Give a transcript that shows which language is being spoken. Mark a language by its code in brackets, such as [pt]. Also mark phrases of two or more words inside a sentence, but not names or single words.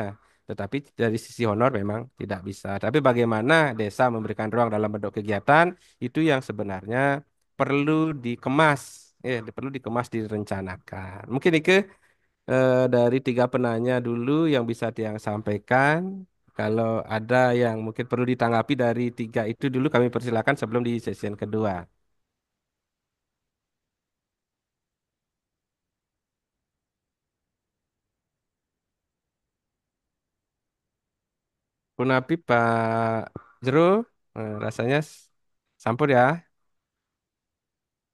[id] Tetapi dari sisi honor memang tidak bisa. Tapi bagaimana desa memberikan ruang dalam bentuk kegiatan itu yang sebenarnya perlu dikemas, perlu dikemas direncanakan. Mungkin itu dari tiga penanya dulu yang bisa Tiang sampaikan. Kalau ada yang mungkin perlu ditanggapi dari tiga itu dulu kami persilakan sebelum di sesi kedua. [ban] Punapi Pak Jero, rasanya sampur ya.